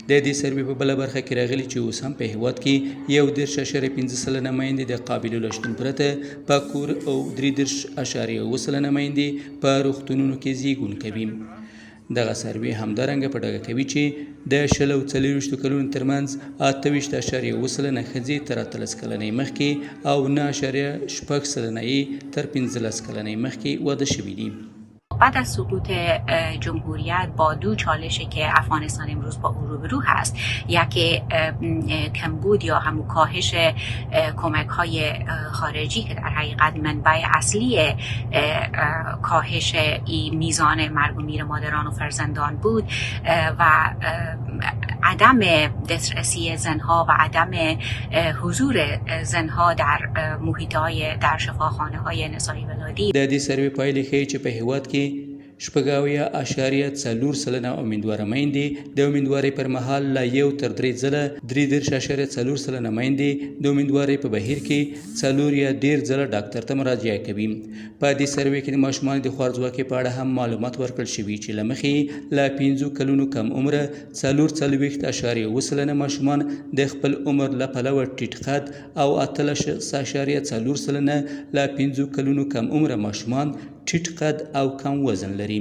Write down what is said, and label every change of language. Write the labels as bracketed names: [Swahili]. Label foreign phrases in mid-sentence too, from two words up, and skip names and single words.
[Pashto] د دې سروې په بله برخه کې راغلي چې اوس هم په هیواد کې 1.5 سلنه میندې د قابل لوستون پرته په کور او 3.7 سلنه میندې په روغتونونو کې زیږون کوي. دغه سروې همدارنګه په ډاګه کوي چې د 20 او 40 کلونو ترمنځ 28.7 سلنه ښځې تر 13 کلنۍ مخکې او 9.6 سلنه یې تر 15 کلنۍ مخکې واده شوي دي. [Persian] بعد از سقوط جمهوریت با دو چالشی که افغانستان امروز با او روبرو هست، یکی کمبود یا همون کاهش کمک های خارجی که در حقیقت منبع اصلی کاهش میزان مرگ و میر مادران و فرزندان بود و عدم دسترسی زنها و عدم حضور زنها در محیط‌های در شفاخانه های نسایی ولادی. [Pashto] د دې سروې پایلې ښیي چې په هیواد کې 4.4 سلنه امیندواره میندې د امیندوارۍ پر مهال لا 1 تر 3 ځله 3.4 سلنه میندې د امیندوارۍ په بهیر کې 4 یا 1.5 ځله ډاکټر ته مراجعه کوي. په دې سروې کې د ماشومانو د خوارځواکۍ په اړه هم معلومات ورکړل شوي چې له مخې له 5 کلونو کم عمره 4.4 سلنه ماشومان د خپل عمر له پلوه ټیټ قد او 18.4 سلنه له 5 کلونو کم عمره ماشومان ټیټ قد او کم وزن لري.